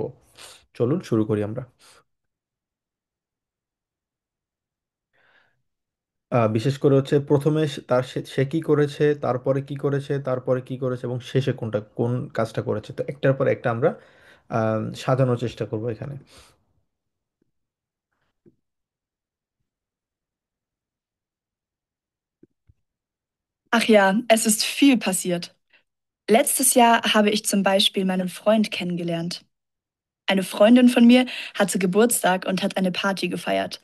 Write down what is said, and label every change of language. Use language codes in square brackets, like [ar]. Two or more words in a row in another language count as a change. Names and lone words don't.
[bn] চলুন শুরু করি আমরা। বিশেষ করে হচ্ছে প্রথমে সে কি করেছে, তারপরে কি করেছে, তারপরে কি করেছে এবং শেষে কোন কাজটা করেছে, তো একটার পর একটা আমরা সাজানোর চেষ্টা করব এখানে। [de] Ach ja, es ist viel passiert. Letztes Jahr habe ich zum Beispiel meinen Freund kennengelernt. Eine Freundin von mir hatte Geburtstag und hat eine Party gefeiert.